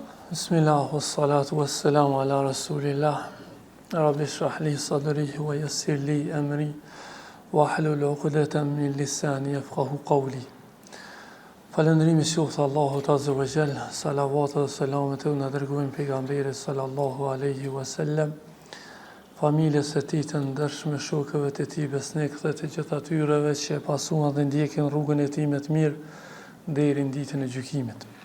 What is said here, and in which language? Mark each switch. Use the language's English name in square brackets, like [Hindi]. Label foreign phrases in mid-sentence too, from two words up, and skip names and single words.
[Arabic] بسم الله، والصلاة والسلام على رسول الله. رب اشرح لي صدري ويسر لي أمري واحلل عقدة من لساني يفقهوا قولي. [Albanian] Falëndrimi qoftë Allahut [Arabic] عز وجل, [Albanian] salavat dhe selamet e na dërguar pejgamberit [Arabic] صلى الله عليه وسلم, [Albanian] familjes së tij të ndershme, shokëve të tij besnik dhe të gjithë atyreve që e pasuan dhe ndjekin rrugën e tij me të mirë deri në ditën e gjykimit.